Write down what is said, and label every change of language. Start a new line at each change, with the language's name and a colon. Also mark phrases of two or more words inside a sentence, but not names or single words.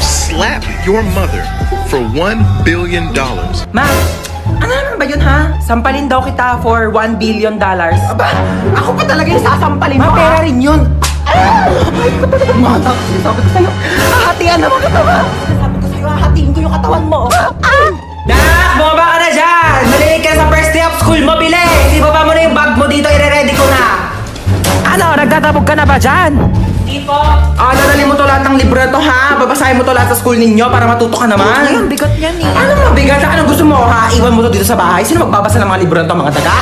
English: slap your mother for $1 billion.
Filipino: Ma, ano naman ba yun ha? Sampalin daw kita for $1 billion. Aba, ako pa talaga yung sasampalin mo. Ma, pera rin yun. Ay ko talaga, mata. Sinasabi ko sa'yo, hahatian naman kita, ma. Sinasabi ko sa'yo, hahatiin ko yung katawan mo. Nak, bumaba ka na dyan. Malilig ka sa
English: first day of school
Filipino: mo, bilis. Ibaba mo na yung bag mo dito, ire-ready ko na. Ano, nagtatabog ka na ba dyan? Hindi po. Dadalhin mo to lahat ng libro to ha. Babasahin mo to lahat sa school ninyo para matuto ka naman. Ay, ang bigat niyan eh. Ano mabigat? Anong gusto mo ha? Iwan mo to dito sa bahay. Sino magbabasa ng mga libro to, mga daga?